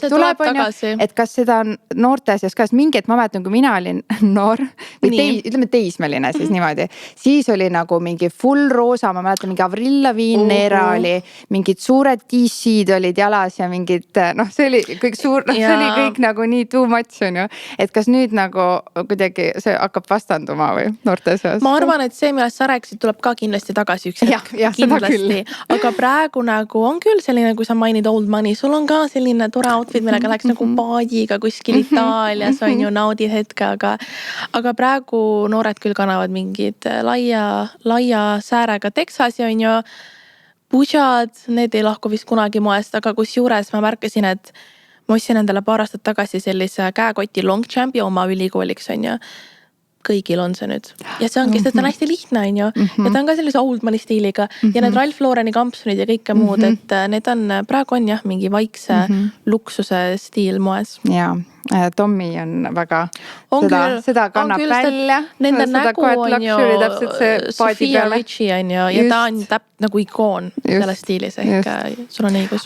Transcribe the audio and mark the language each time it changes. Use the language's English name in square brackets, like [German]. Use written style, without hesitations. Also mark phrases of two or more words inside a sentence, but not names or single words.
[Estonian] tuleb, on ju, et kas seda on noorte seas ka, mingi, et ma mäletan, kui mina olin noor või ütleme teismeline siis niimoodi, siis oli nagu mingi full roosa, ma mäletan mingi Avril Lavigne era oli, mingid suured DC-d olid jalas ja mingid, see oli kõik suur, see oli kõik nagu nii [English] too much, [Estonian] on ju, et kas nüüd nagu kuidagi see hakkab vastanduma või noorte seas? Ma arvan, et see, millest sa rääkisid, tuleb ka kindlasti tagasi üks hetk. Kindlasti, aga praegu nagu on küll selline, kui sa mainid [English] old money, [Estonian] sul on ka selline tore outfit, millega läks nagu paadiga kuskil Itaalias, on ju, naudid hetke, aga praegu noored küll kannavad mingid laia säärega Texasi, on ju, pušad, need ei lahku vist kunagi moest, aga kus juures ma märkasin, et ma ostsin endale paar aastat tagasi sellise käekoti Longchampi oma ülikooliks, on ju. Kõigil on see nüüd. Ja see ongi, sest ta on hästi lihtne, on ju. Ja ta on ka sellise [English] old money [Estonian] stiiliga. Ja need Ralph Laureni kampsunid ja kõike muud, et need on, praegu on jah, mingi vaikse luksuse stiil moes. Jaa. Tommy on väga, seda kannab välja. Nende nägu on ju Sofia Richie on ju ja ta on nagu ikoon selle stiilis ehk sul on õigus.